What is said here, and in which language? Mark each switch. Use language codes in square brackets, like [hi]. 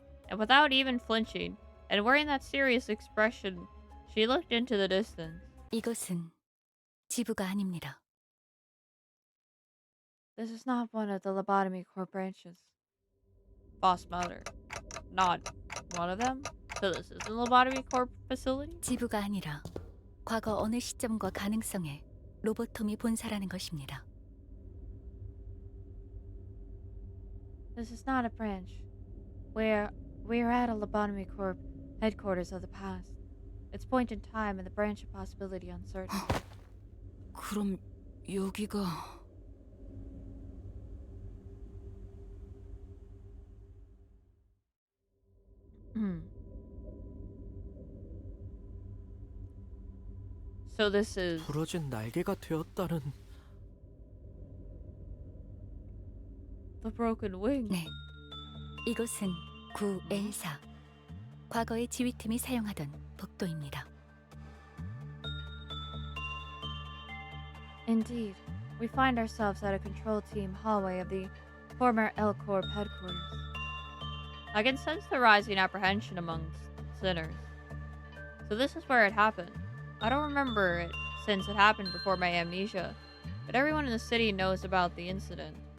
[en] And without even flinching, and wearing that serious expression, she looked into the distance. [ko] 이곳은 지부가 아닙니다. [en] This is not one of the lobotomy core branches. Foss muttered. Not one of them? So this is a lobotomy core facility? [ko] 지부가 아니라 과거 어느 시점과 가능성에 로보톰이 본사라는 것입니다. [en] This is not a branch. We are at a lobotomy corp headquarters of the past. Its point in time and the branch of possibility uncertain. [ko] 그럼 여기가 [en] So this is [ko] 부러진 날개가 되었다는. [en] the broken wing. [ko] 네, 이곳은 9L4 과거의 지휘팀이 사용하던 복도입니다. [en] Indeed, we find ourselves at a control team hallway of the former L Corp headquarters. I can sense the rising apprehension amongst sinners. So this is where it happened. I don't remember it since it happened before my amnesia, but everyone in the city knows about the incident.